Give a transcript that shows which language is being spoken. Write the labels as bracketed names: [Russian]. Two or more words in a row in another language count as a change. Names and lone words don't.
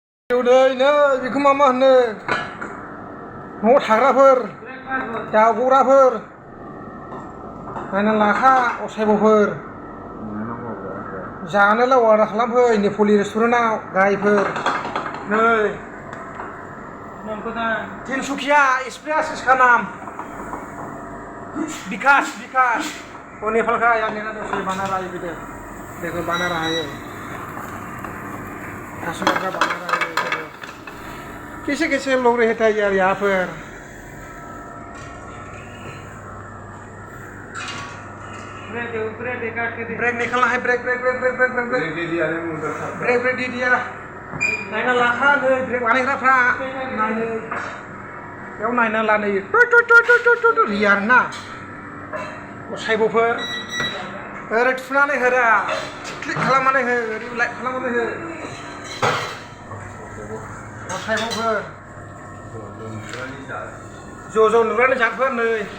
[Bodo] नै बेखौ मा होनो न'आव थाग्राफोर दावगग्राफोर नायना लाखा असायब'फोर जानोलाय अर्डार खालामफै नेपलि रेस्टुरेन्टआव गायफोर नै तिनसुकिया एक्सप्रेस [Hindi] इसका नाम विकास वो नेपाल का यार मेरा दोस्त बना रहा है इधर देखो बना रहा है कस्टमर का बना रहा है कैसे कैसे लोग रहते हैं यार यहाँ पर ब्रेक निकालना है ब्रेक दे दिया [Bodo] नायना लाखा नै ब्रेक बानायग्राफ्रा नायनो बेयाव नायना ला नै रिया आरोना असायब'फोर ओरै थुनानै होरा क्लिक खालामनानै हो ओरै लाइक खालामनानै हो असायब'फोर ज' नुनानै जाफोर नै